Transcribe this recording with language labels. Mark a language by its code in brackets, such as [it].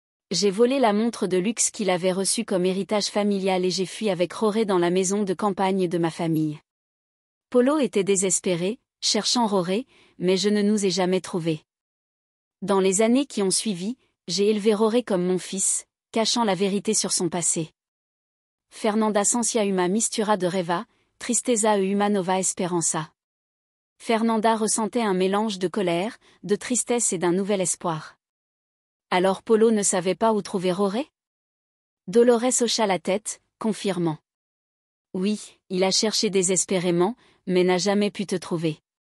[fr] J'ai volé la montre de luxe qu'il avait reçue comme héritage familial et j'ai fui avec Roré dans la maison de campagne de ma famille. Polo était désespéré, cherchant Roré, mais je ne nous ai jamais trouvés. Dans les années qui ont suivi, j'ai élevé Roré comme mon fils, cachant la vérité sur son passé. [pt] Fernanda sentia uma mistura de reva, tristeza e uma nova esperança. [fr] Fernanda ressentait un mélange de colère, de tristesse et d'un nouvel espoir. Alors Polo ne savait pas où trouver Roré? Dolores hocha la tête, confirmant. Oui, il a cherché désespérément, mais n'a jamais pu te trouver.